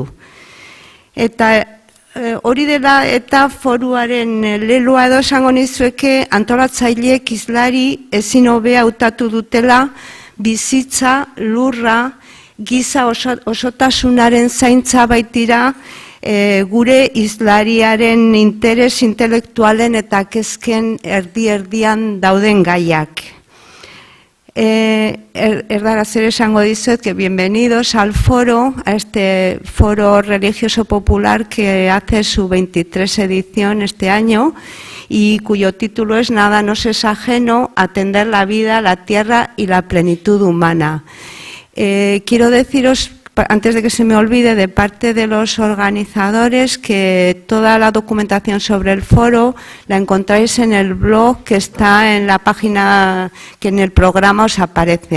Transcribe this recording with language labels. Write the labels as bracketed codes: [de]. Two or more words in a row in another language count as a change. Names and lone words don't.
[eu] Eta hori dela eta foruaren leloa edo esango nizueke antolatzaileek hizlari ezin hobea hautatu dutela bizitza, lurra, giza osotasunaren zaintza baitira gure hizlariaren interes intelektualen eta kezken erdi-erdian dauden gaiak. Erdaraz ere esango dizuet [es] que bienvenidos al foro, a este foro religioso popular que hace su 23 edición este año y cuyo título es Nada nos es ajeno, atender la vida, la tierra y la plenitud humana. Quiero deciros, antes de que se me olvide, de parte de los organizadores, que toda la documentación sobre el foro la encontráis en el blog que está en la página que en el programa os aparece.